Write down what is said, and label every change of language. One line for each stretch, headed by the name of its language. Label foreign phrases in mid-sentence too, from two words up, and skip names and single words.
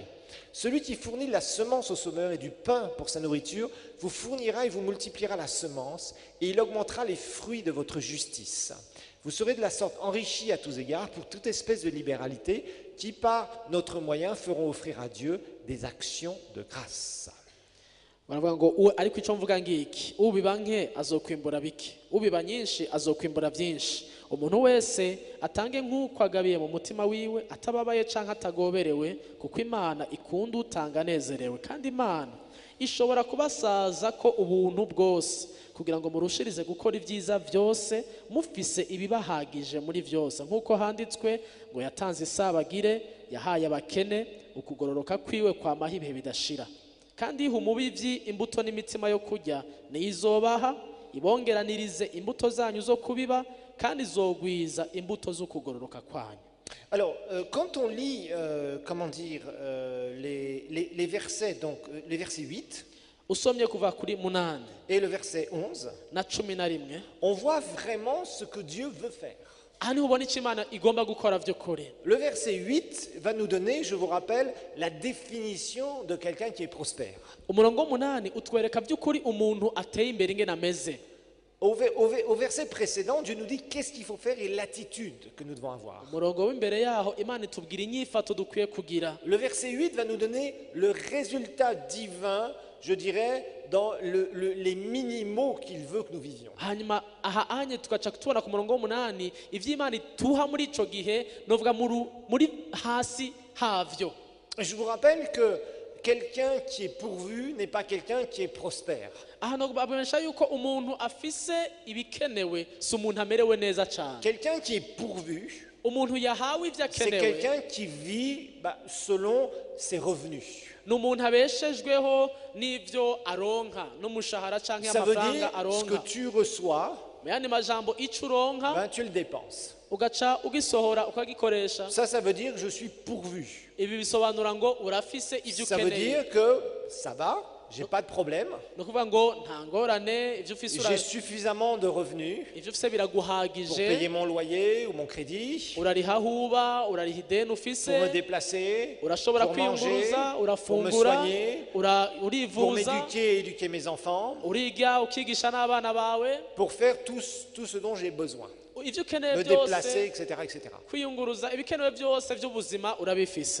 French: Celui qui fournit de la semence au semeur et du pain pour sa nourriture, vous fournira et vous multipliera la semence, et il augmentera les fruits de votre justice. Vous serez de la sorte enrichis à tous égards pour toute espèce de libéralité qui, par notre moyen, feront offrir à Dieu des actions de grâce.
Rundi: baravuga ngo ariko icyo mvuga ngiki, ubiba nke azokwimbura bike, ubiba nyinshi azokwimbura byinshi. Umuntu wese atange nk'uko agabiye mu mutima wiwe, atababaye canke atagoberewe, kuko Imana ikunda utanga anezerewe, kandi Imana ishobora kubasaza ko ubuntu bwose kugira ngo murushirize gukora ibyiza byose mufise ibibahagije muri byose, nk'uko handitswe ngo yatanze isabagire, yahaye abakene, ukugororoka kwiwe kwamaho ibihe bidashira. Kandi iha umubivyi imbuto n'imitima yo kurya, niyo izobaha ibongeranirize imbuto zanyu zo kubiba, kandi izogwiza imbuto zo kugororoka kwanyu.
French: Alors, quand on lit, les versets, donc les versets 8
Rundi: Usomye kuva kuri 8
French: et le verset 11,
Rundi: na 11,
French: on voit vraiment ce que Dieu veut faire.
Rundi: aha niho ubona icyo Imana igomba gukora by'ukuri.
French: Le verset 8 va nous donner, je vous rappelle, la définition de quelqu'un qui est prospère.
Rundi: Umurongo 8 utwereka by'ukuri umuntu ateye imbere ingene ameze.
French: Au verset précédent, Dieu nous dit qu'est-ce qu'il faut faire et l'attitude que nous devons avoir.
Rundi: umurongo w'imbere yaho imana itubwira inyifato dukwiye kugira.
French: Le verset 8 va nous donner le résultat divin, je dirais, dans les minimaux qu'il veut que nous vivions.
Rundi: hanyuma aha anye tugaca tubona ku murongo w'umunani ivy'imana ituha muri ico gihe novuga muri hasi havyo.
French: Je vous rappelle que quelqu'un qui est pourvu n'est pas quelqu'un qui est prospère.
Rundi: aha nobamenyesha yuko umuntu afise ibikenewe si umuntu amerewe neza cane.
French: Quelqu'un qui est pourvu,
Rundi: umuntu yahawe ivyo
French: c'est
Rundi: akenewe
French: quelqu'un qui vit selon ses revenus.
Rundi: ni umuntu abeshejweho n'ivyo aronka n'umushahara canke
French: Ça veut dire
Rundi: amafaranga
French: ce que
Rundi: aronka.
French: tu reçois,
Rundi: mu yandi majambo ico uronka
French: tu le dépenses.
Rundi: ugaca ugisohora ukagikoresha.
French: Ça veut dire je suis pourvu.
Rundi: ibi bisobanura ngo urafise ivyo
French: Ça veut
Rundi: ukeneye.
French: dire que ça va, j'ai pas de problème,
Rundi: ni ukuvuga ngo nta ngorane ivyo ufise
French: j'ai suffisamment de revenus
Rundi: ivyo ufise
French: pour
Rundi: biraguhagije,
French: payer mon loyer ou mon crédit,
Rundi: urariha huba urariha ideni
French: pour
Rundi: ufise,
French: me déplacer,
Rundi: urashobora
French: pour manger,
Rundi: kwiyunguruza,
French: pour me
Rundi: urafungura,
French: soigner, pour
Rundi: urivuza,
French: m'éduquer et éduquer mes enfants,
Rundi: uriga ukigisha n'abana bawe,
French: pour faire tout ce dont j'ai besoin,
Rundi: ivyo ukeneye
French: me déplacer,
Rundi: byose,
French: etc., etc.
Rundi: kwiyunguruza, ibikenewe byose by'ubuzima urabifise.